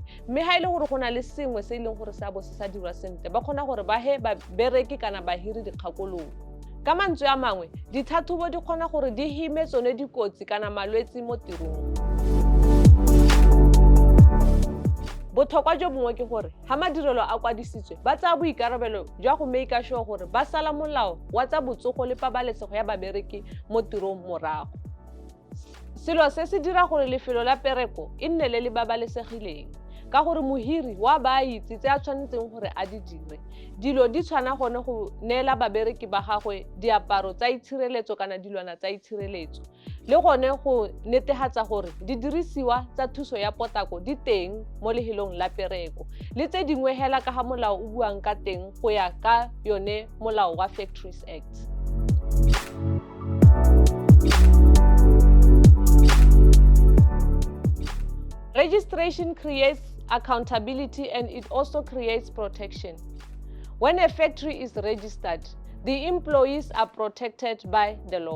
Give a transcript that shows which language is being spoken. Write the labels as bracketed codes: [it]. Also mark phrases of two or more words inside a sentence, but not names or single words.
[tn] Mme ha e le gore go na le sengwe se e leng gore se a bo se sa dirwa sentle, ba kgona gore ba he babereki kana bahiri dikgakololo. Ka mantswe a mangwe, ditlhatlhobo di kgona gore di hime tsone dikotsi kana malwetse mo tirong. Botlhokwa jo bongwe ke gore ha madirelo a kwadisitswe ba tsaya boikarabelo jwa go [en] make sure [tn] gore ba sala molao wa tsa botsogo le pabalesego ya babereki mo tirong morago. Selo se se dira gore lefelo la pereko e nne le babalesegileng, ka gore mohiri wa ba itse tse a tshwanetseng gore a di dire. Dilo di tshwana gone go neela babereki ba gagwe diaparo tsa itshireletso kana dilwana tsa itshireletso, le gone go netefatsa gore didirisiwa tsa thuso ya potako di teng mo lehelong la pereko, le tse dingwe hela ka ga molao o buang ka teng go ya ka yone molao wa Factories Act. [en] Registration creates accountability and it also creates protection. When a factory is registered, the employees are protected by the law.